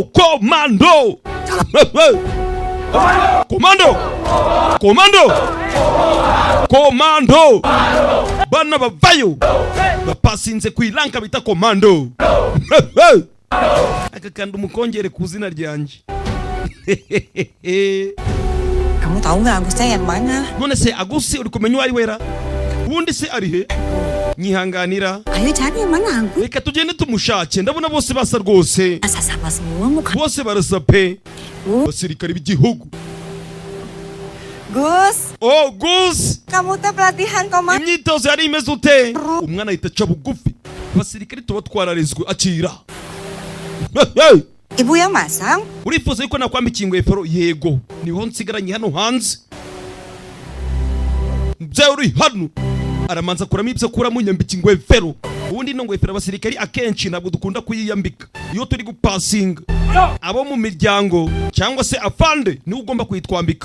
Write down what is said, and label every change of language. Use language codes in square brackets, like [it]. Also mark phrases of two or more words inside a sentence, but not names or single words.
[rw] Komando! Komando! Bana bavayo bapasinze ku ilanka bita komando. Aka kandi umukongere ku zina ryanje. [id] Kamu tahu nggak Agusnya yang mana? [rw] None se Agus uri kumenya ari wera? Ubundi se ari he? Nyihanganira. [id] Ayo cari yang mana Agus? [rw] Reka tugende tumushake, ndabona bose basa rwose. [su] Asa sama semua muka. [rw] Bose barasa pe. Basirikare b'igihugu. Gus. Oh, Gus! [id] Kamu teh pelatihan komando. [rw] Imyitozo yari imeze ute? Umwana ahita aca bugufi. Basirikare tuba twararezwe akira. [id] Ibu yang masang? [rw] Urifuza yuko nakwambika ingofero? Yego. Niho nsigaranye hano hanze. Mzee uri hano aramanza kuramo ibyo kuramo nyambika ingofero. Ubundi no ngofero abasirikari akenshi ntabwo dukunda kuyiyambika iyo turi gupasinga. Abo mu miryango cyangwa se afande ni ugomba kuyitwambika.